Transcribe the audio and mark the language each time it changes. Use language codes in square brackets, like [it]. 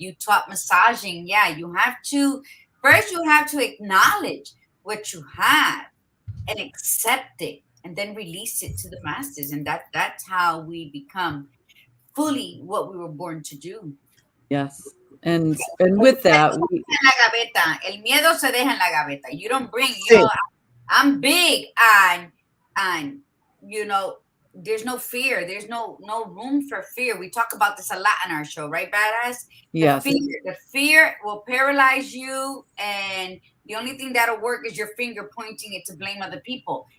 [en] You taught massaging. Yeah, you have to acknowledge what you have and accept it, and then release it to the masses. And that's how we become fully what we were born to do. Yes. And with that, [es] El miedo se deja en la gaveta. [en] You don't bring, [es] Sí. [en] I'm big, and there's no fear. There's no room for fear. We talk about this a lot on our show, right, Badass? yes. The fear will paralyze you, and the only thing that'll work is your finger pointing it to blame other people.